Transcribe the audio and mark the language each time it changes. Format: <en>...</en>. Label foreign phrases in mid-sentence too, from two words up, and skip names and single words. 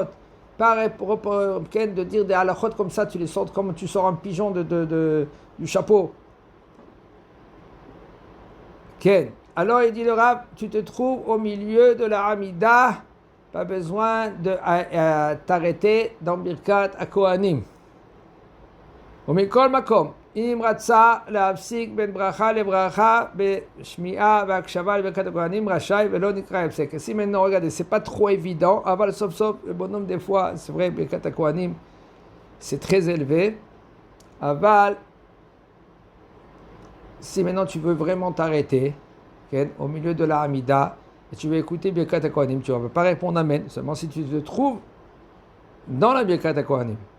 <fr>Pas de dire des halachot comme ça, tu les sors comme tu sors un pigeon du chapeau. Ken. Alors il dit le Rav, tu te trouves au milieu de la Hamida, pas besoin de t'arrêter dans</fr> <he>ברכת הכהנים. ומכל מקום, אם רצה להפסיק בין ברכה לברכה בשמיעה והקשבה לברכת הכהנים רשאי ולא נקרא הפסק.</he> <fr>Si maintenant, regardez, c'est pas trop évident,</fr> <he>אבל סוף סוף,</he> <fr>le bonhomme des fois, c'est vrai,</fr> <he>ברכת הכהנים,</he> <fr>c'est très élevé, אבל si maintenant tu veux vraiment t'arrêter, okay, au milieu de la Hamida, et tu veux écouter</fr> <he>ברכת הכהנים,</he> <fr>tu ne vas pas répondre Amen, seulement si tu te trouves dans la</fr> <he>ברכת הכהנים.</he>